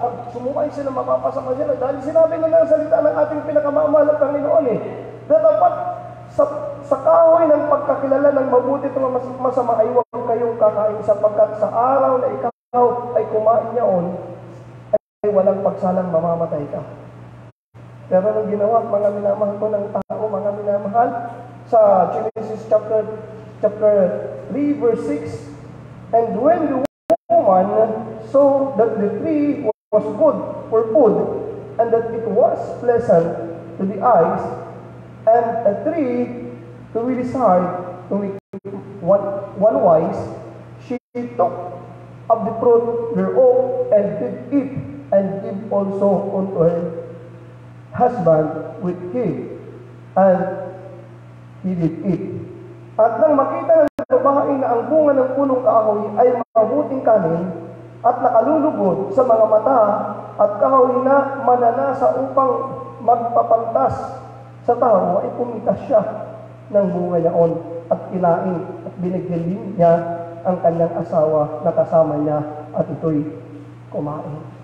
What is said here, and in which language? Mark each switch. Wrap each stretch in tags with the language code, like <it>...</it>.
<tl>Pag sumukay sila, mapapasama sila. Dahil sinabi na ng salita ng ating pinakamamahal na Panginoon na dapat sa kahoy ng pagkakilala ng mabuti at masama ay huwag kayong kakain, sapagkat sa araw na ikaw ay kumain niyaon, ay walang pagsalang mamamatay ka. Pero nung ginawa, mga minamahal ko ng tao, mga minamahal, sa Genesis chapter 3, verse 6,</tl> <en>and when the woman saw that the tree was good for food, and that it was pleasant to the eyes, and a tree to be desired to make one wise, she took of the fruit thereof and did eat, and gave also unto her husband with him, and he did eat.</en> <tl>At nang makita ng babae na ang bunga ng punong kahoy ay mabuting kanin at nakalulugod sa mga mata, at kahoy na mananasa upang magpapantas sa tao, ay pumitas siya ng bunga yaon at kinain, at binigyan din niya ang kanyang asawa na kasama niya, at ito'y kumain.</tl>